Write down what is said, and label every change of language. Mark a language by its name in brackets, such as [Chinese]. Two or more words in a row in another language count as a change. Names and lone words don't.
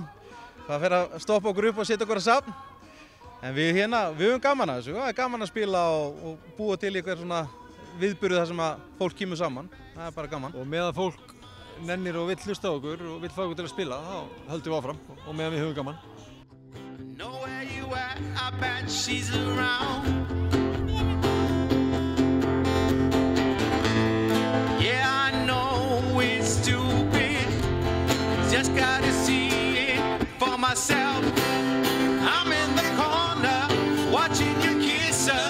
[Icelandic] Það fer að stoppa okkur upp og setja okkur að safn. En við höfum gaman að þessu. Það er gaman að spila og búa til eitthvað svona viðburði þar sem að fólk kemur saman. Það er bara gaman. Og meðan fólk nennir og vill hlusta á okkur og vill fá okkur til að spila, þá höldum við áfram og meðan við höfum gaman. [English] Just gotta see it for myself. I'm in the corner watching you kiss her.